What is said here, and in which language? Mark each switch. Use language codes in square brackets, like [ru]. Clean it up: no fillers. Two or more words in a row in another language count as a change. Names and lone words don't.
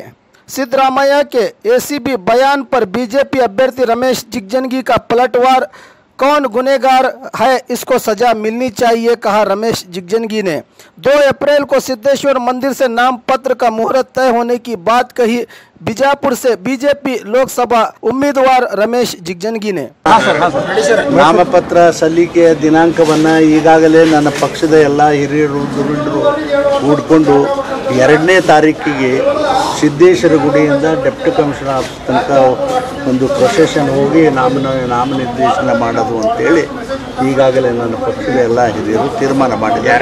[hi] सिद्धरामैया के एसीबी बयान पर बीजेपी अभ्यर्थी रमेश जिगजंगी का पलटवार। कौन गुनहगार है, इसको सजा मिलनी चाहिए, कहा रमेश जिगजंगी ने। 2 अप्रैल को सिद्धेश्वर मंदिर से नाम पत्र का मुहूर्त तय होने की बात कही बीजापुर से बीजेपी लोकसभा उम्मीदवार रमेश जिगजंगी ने। [kn] ನಾಮಪತ್ರ ಸಲ್ಲಿಕೆ ದಿನಾಂಕವನ್ನು ಈಗಾಗಲೇ ನನ್ನ ಪಕ್ಷದ ಎಲ್ಲ ಹಿರಿಯರು ದುರುಂಡರು ಕೂಡಿಕೊಂಡು 2ನೇ ತಾರೀಕಿಗೆ ಸಿದ್ದೇಶ್ವರ ಗುಡಿಯಿಂದ [en] deputy commissioner office [kn] ತನಕ ಒಂದು ಪ್ರೊಸೆಷನ್ ಹೋಗಿ ನಾಮನಿರ್ದೇಶನ ಮಾಡೋದು ಅಂತೇಳಿ ಈಗಾಗಲೇ ನನ್ನ ಪಕ್ಷದ ಎಲ್ಲ ಹಿರಿಯರು ತೀರ್ಮಾನ ಮಾಡಿದ್ದಾರೆ.